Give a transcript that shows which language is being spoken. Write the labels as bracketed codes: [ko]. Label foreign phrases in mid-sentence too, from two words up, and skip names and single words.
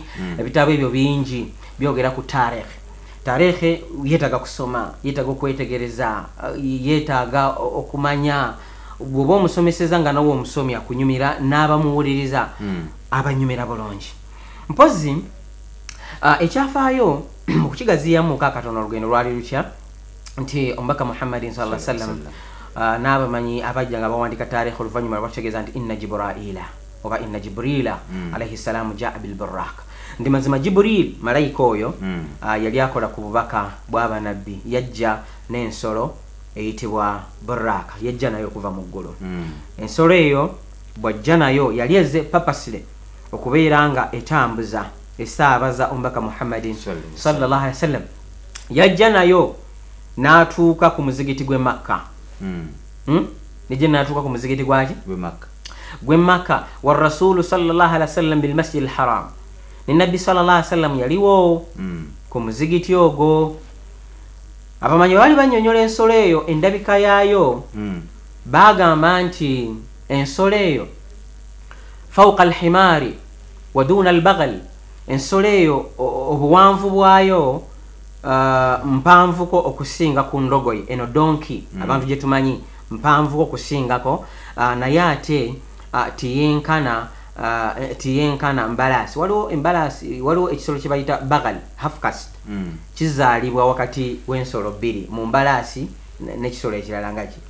[lg] Ebitabo ebyo bingi byogera ku taarikhi. Tarehe yetaga kusoma, yetaga okwetegereza, yetaga okumanya. Bw'oba omusomeseza nga nawe omusomi akunyumira n'abamuwuliriza abanyumira bulungi. Mpozi ekyafaayo okukigaziyamu kakatono olugendo lwali lutya nti omubaka Muhammadin [ar] صلى الله عليه وسلم [lg] n'abamanyi abajja nga bawandika taarikhi oluvannyuma bategeeza nti [ar] إن جبريل [lg] oba [ar] إن جبريل عليه السلام جاء بالبراق, [lg] ndi mazima Jibril malayika oyo yali akola ku bubaka bw'abanabbi, yajja n'ensolo eyitibwa buraka, yajja nayo okuva mu ggulu. Ensolo eyo bwajja nayo yali eze papasire okubeera nga etambuza esaabaza omubaka Muhammadin [ar] صلى الله عليه وسلم. [lg] Yajja nayo n'atuuka ku muzigiti gw'e Makka. Nijja n'atuuka ku muzigiti gw'e Makka [ar] والرسول صلى الله عليه وسلم بالمسجد الحرام, [lg] ne nabbi [ar] صلى الله عليه وسلم [lg] yaliwo ku muzigiti ogwo. Abamanyi bali bannyonnyola ensolo eyo endabika yaayo, bagamba nti ensolo eyo [ar] فوق الحمار ودون البغل, [lg] ensolo eyo obuwanvu bwayo mpanvuko okusinga ku ndogoyi, eno donki abantu gye tumanyi mpanvuko okusingako, naye ate tiyenkana mbalasi. Waliwo embalasi, waliwo ekisolo kye bayita bagal, [en] half caste, [lg] kizaalibwa wakati w'ensolo bbiri, mu mbalasi n'ekisolo ekirala nga ki